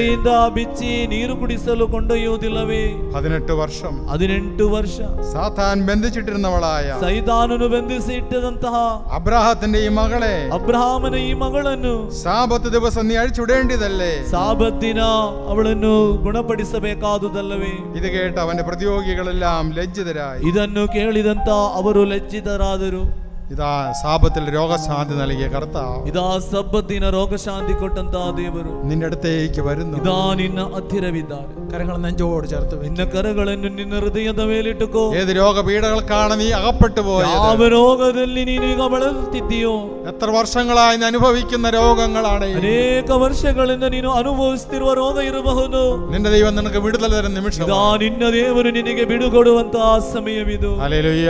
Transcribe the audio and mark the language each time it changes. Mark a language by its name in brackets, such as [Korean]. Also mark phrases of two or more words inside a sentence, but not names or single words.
[Kannada] ಬಿಚ್ಚಿ ನೀರು ಕುಡಿಸಲು ಕೊಂಡೊಯ್ಯುವುದಿಲ್ಲವೇ? [Malayalam] 18 വർഷം [Kannada] 18 ವರ್ಷ [Malayalam] സാത്താൻ ബന്ധിച്ചിട്ടിരുന്നവളായ [Kannada] ಸೈತಾನನು ಬಂಧಿಸಿಟ್ಟದಂತಹ [Malayalam] അബ്രാഹത്തിന്റെ ഈ മകളെ, [Kannada] ಅಬ್ರಹಾಮನ ಈ ಮಗಳನ್ನು [Malayalam] സാബത്ത് ദിവസം നീ അഴിച്ചുവിടേണ്ടതല്ലേ? [Kannada] ಸಾಬತ್ ದಿನ ಅವಳನ್ನು ಗುಣಪಡಿಸಬೇಕಾದುದಲ್ಲವೇ? [Malayalam] ഇത് കേട്ട് അവന്റെ പ്രതിയോഗികളെല്ലാം ലജ്ജിതരായി. [Kannada] ಇದನ್ನು ಕೇಳಿದಂತ ಅವರು ಲಜ್ಜಿತರಾದರು. [Malayalam] ഇതാ സാപത്തിൽ രോഗശാന്തി നൽകിയ കർത്താവ്, [Kannada] ಇದೋ ಸಬ್ಬತ್ತಿನ ರೋಗಶಾಂತಿ ಕೊಟ್ಟಂತ ದೇವರು [Malayalam] നിന്റെ അടുത്തേക്ക് വരുന്നു. [Kannada] ഇതാ ನಿನ್ನ ಹತ್ತಿರವಿದ್ದಾರೆ. [Malayalam] കരങ്ങൾ നെഞ്ചോട് ചേർത്ത് [Kannada] ನಿನ್ನ ಕರಗಳನ್ನು ನಿನ್ನ ಹೃದಯದ ಮೇಲಿಟ್ಟುಕೋ. [Malayalam] ഏത് രോഗപീഠകൾക്കാണ് നീ അകപ്പെട്ടു പോയത്? [Kannada] ಯಾವ ರೋಗದಲ್ಲಿ ನೀನೀಗ ಬಳಲುತ್ತಿದ್ದೀಯೋ? [Malayalam] എത്ര വർഷങ്ങളായി നീ അനുഭവിക്കുന്ന രോഗങ്ങളാണ്? [Kannada] ಅನೇಕ ವರ್ಷಗಳಿಂದ ನೀನು ಅನುಭವಿಸುತ್ತಿರುವ ರೋಗ ಇರಬಹುದು. [Malayalam] നിന്റെ ദൈവം നിനക്ക് വിടുതൽ തരുന്ന നിമിഷം. [Kannada] ಇದಾನಿನ್ನ ದೇವರು ನಿನಗೆ ಬಿಡುಗೊಡುವಂತಹ ಸಮಯವಿದು. [Malayalam] ഹല്ലേലൂയ